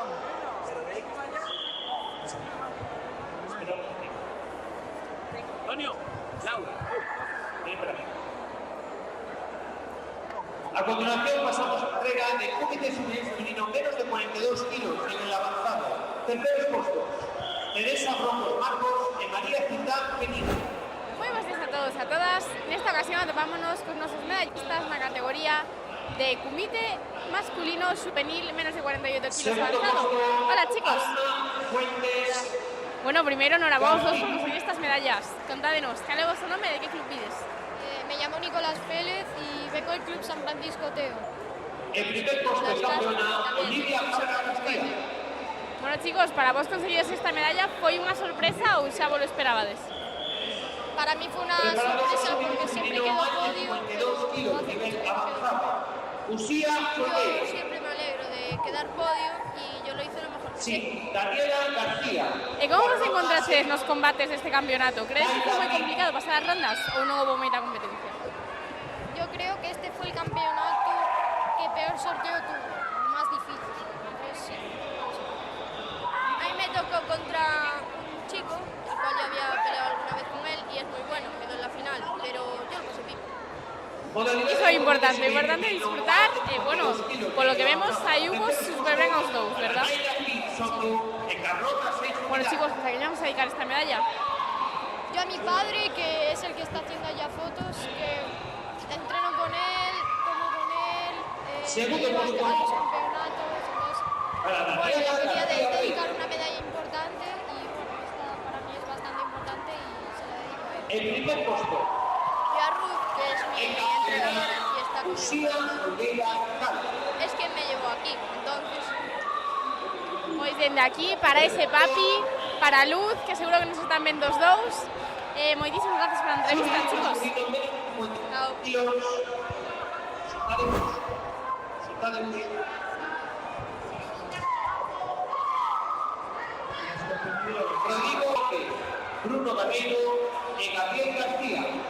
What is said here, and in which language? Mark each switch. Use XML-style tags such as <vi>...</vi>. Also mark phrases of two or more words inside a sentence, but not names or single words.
<es>Antonio, Laura. A continuación pasamos a la entrega de comité femenino menos de 42 kilos en el avanzado. Terceros puestos, Teresa Rojas Marcos y María Citán Penino.</es> <gl>Moi</gl> <es>buenos días</es> <gl>a todos e a todas. Nesta ocasión atopámonos con nosos medallistas na categoría de comité masculino juvenil menos de 48 kilos</gl> <es>Segundo avanzado. puesto, Hola, chicos. Alma Fuentes.</es> <gl>Bueno, primero, enhorabuena a vos por conseguir estas medallas. Contádenos, cal é o vosso nome e de que club vides?</gl> <es>Me llamo Nicolás Pérez y vengo del Club San Francisco Teo. En primer puesto campeona Olivia Parga García.</es> <gl>Bueno, chicos, para vos conseguides esta medalla foi unha sorpresa ou xa vos lo esperabades?</gl> <es>Para mí fue una Preparados, sorpresa porque siempre femenino quedo más de podio. 52 kilos, nivel avanzado. Usía Yo Solé. siempre me alegro de quedar podio y yo lo hice lo mejor que sé. Sí, Daniela García.</es> <gl>E como vos encontraches nos combates deste campeonato? Crees que foi moi complicado pasar as rondas ou non houve moita competencia?</gl> <es>Yo creo que este fue el campeonato que peor sorteo tuvo, el más difícil. Entonces, sí. A mí me tocó contra un chico, el cual ya había peleado alguna vez con él y es muy bueno, quedó en la final, pero yo lo pasé bien.</es> <gl>Iso é importante, disfrutar, e bueno, polo que vemos, saímos super ben aos dous, verdad?</gl> <es>Bueno, chicos, pues a que vamos a dedicar esta medalla. Yo a mi padre, que es el que está haciendo allá fotos, que entreno con él, como con él, Segundo llevo a puesto. los campeonatos, entonces, bueno, le quería dedicar una medalla importante y bueno, esta para mí es bastante importante y se la dedico a él. El primer puesto, Y a Ruth, que es mi entrenadora y está Usía conmigo, Olivia Cal. es quien me llevó aquí, entonces...</es> <gl>Pois dende aquí, para ese papi, para Luz, que seguro que nos están vendo os dous. Moitísimas gracias pola entrevista, chicos.</gl> <es>Rodrigo López, Bruno Barreiro y Gabriel García.</es>